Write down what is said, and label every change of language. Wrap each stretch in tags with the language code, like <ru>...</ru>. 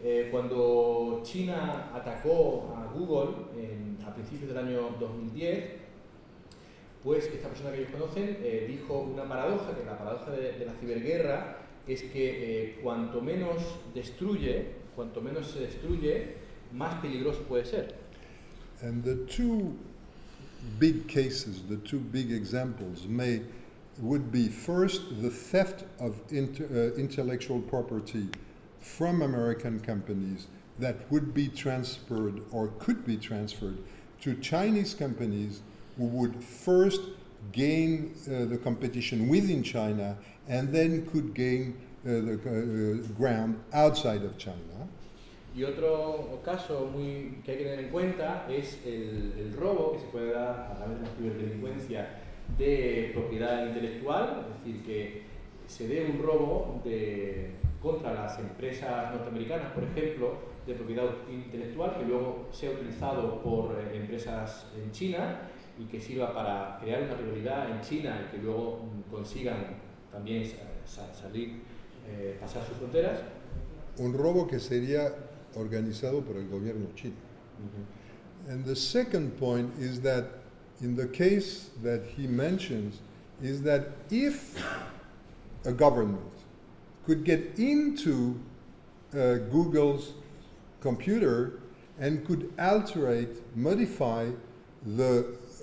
<es>Cuando China atacó a Google a principios del año 2010, pues esta persona que ellos conocen dijo una paradoja, que la paradoja de la ciberguerra es que cuanto menos se destruye, más peligroso puede ser.</es> <en>And the two big cases, the two big examples, would be first the theft of intellectual property from American companies that would be transferred or could be transferred to Chinese companies, who would first gain the competition within China and then could gain ground outside of China.</en> <es>Y otro caso que hay que tener en cuenta es el robo que se puede dar a través de la ciberdelincuencia de propiedad intelectual, es decir, que se dé un robo contra las empresas norteamericanas, por ejemplo, de propiedad intelectual, que luego sea utilizado por empresas en China y que sirva para crear una rivalidad en China y que luego consigan también salir, pasar sus fronteras. Un robo que sería organizado por el gobierno chino. Uh-huh.</es> <en>And the second point is that in the case that he mentions is that if a government could get into Google's computer and could alter it, modify the</en>